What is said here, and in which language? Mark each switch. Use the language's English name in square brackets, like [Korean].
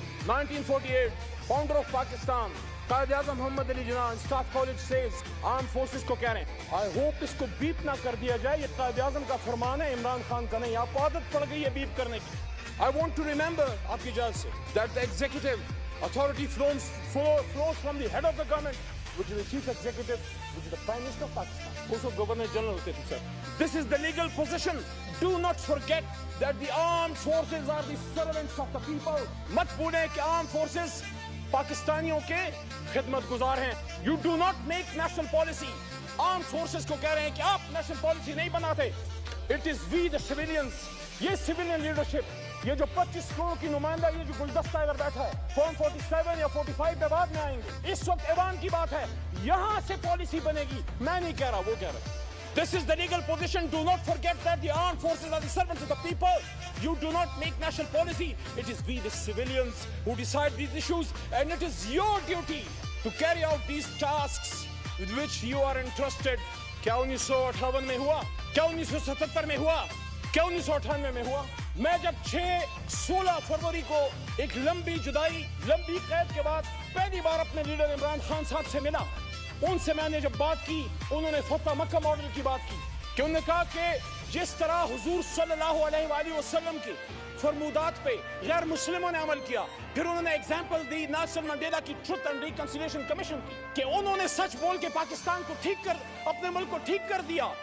[Urdu] 1948 founder of Pakistan Quaid Azam Muhammad Ali Jinnah staff college Cs arm forces کو کہہ رہے ہیں، آئی ہوپ اس کو بیپ نہ کر دیا جائے، یہ قائد اعظم کا فرمان ہے، عمران خان کا نہیں۔ آپ کو عادت پڑ گئی ہے بیپ کرنے کی۔ [English] I want to remember [Urdu] آپ کی اجازت سے [English] that the executive authority flows from the head of the government which is the chief executive, which is the Prime Minister of Pakistan. Also Governor General [Urdu] hote tho [English] sir. This is the legal position. Do not forget that the armed forces are the servants of the people. [Urdu] mat bhule ki armed forces پاکستانیوں کے خدمت گزار ہیں. [English] You do not make national policy. [Urdu] armed forces کو کہہ رہے ہیں کہ آپ نیشنل پالیسی نہیں بناتے. [English] It is we the civilians. [Urdu] یہ civilian leadership, یہ جو 25 کروڑ کی نمائندہ, یہ جو گلدستہ اگر بیٹھا ہے, فارم 47 یا 45 پہ بعد میں آئیں گے. اس وقت ایوان کی بات ہے, یہاں سے پالیسی بنے گی. میں نہیں کہہ رہا, وہ کہہ رہا ہے. [English] This is the legal position. Do not forget that the armed forces are the servants of the people. You do not make national policy. It is we the civilians who decide these issues, and it is your duty to carry out these tasks with which you are entrusted. [Urdu] کیا 1958 میں ہوا, کیا 1977 میں ہوا, کیا 1998 میں ہوا؟ میں جب 16 فروری کو ایک لمبی جدائی, لمبی قید کے بعد پہلی بار اپنے لیڈر عمران خان صاحب سے ملا, ان سے میں نے جب بات کی, انہوں نے فتح مکہ ماڈل کی بات کی کہ انہوں نے کہا کہ جس طرح حضور صلی اللہ علیہ وآلہ وسلم کی فرمودات پہ غیر مسلموں نے عمل کیا, پھر انہوں نے ایگزامپل دی نیلسن منڈیلا کی ٹروتھ اینڈ ریکنسیلیشن کمیشن کی کہ انہوں نے سچ بول کے پاکستان کو ٹھیک کر, اپنے ملک کو ٹھیک کر دیا.